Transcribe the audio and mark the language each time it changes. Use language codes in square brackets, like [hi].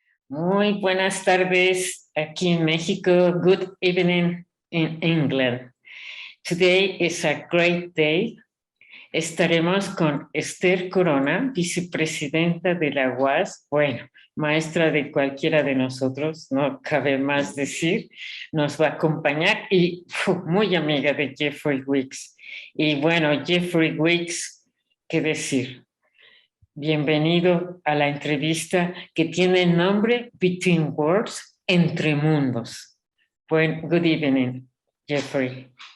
[es] Muy buenas tardes aquí en México. [en] Good evening in England. Today is a great day. [es] Estaremos con Esther Corona, vicepresidenta de la UAS. Bueno, maestra de cualquiera de nosotros, no cabe más decir. Nos va a acompañar y muy amiga de Jeffrey Weeks. Y bueno, Jeffrey Weeks, ¿qué decir? Bienvenido a la entrevista que tiene el nombre Between Worlds, Entre Mundos. [en] Well, good evening, Jeffrey.